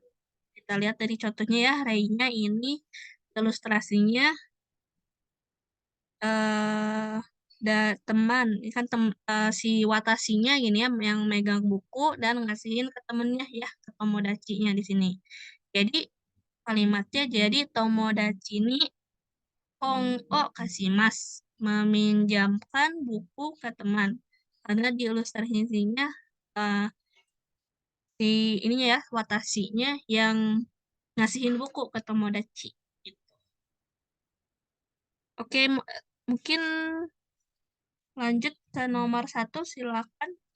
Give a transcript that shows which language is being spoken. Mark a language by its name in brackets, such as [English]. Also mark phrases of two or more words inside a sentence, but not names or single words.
[Indonesian] Kita lihat dari contohnya ya, Reinya ini ilustrasinya teman, ini kan si Watashinya gini ya, yang megang buku dan ngasihin ke temennya ya, ke tomodachi-nya di sini. Jadi kalimatnya jadi [Japanese] 友達に本を貸します, [Indonesian] meminjamkan buku ke teman. Karena di ilustrasinya si ininya ya, Watashinya yang ngasihin buku ke tomodachi. Gitu. Oke, mungkin lanjut ke nomor 1, silakan.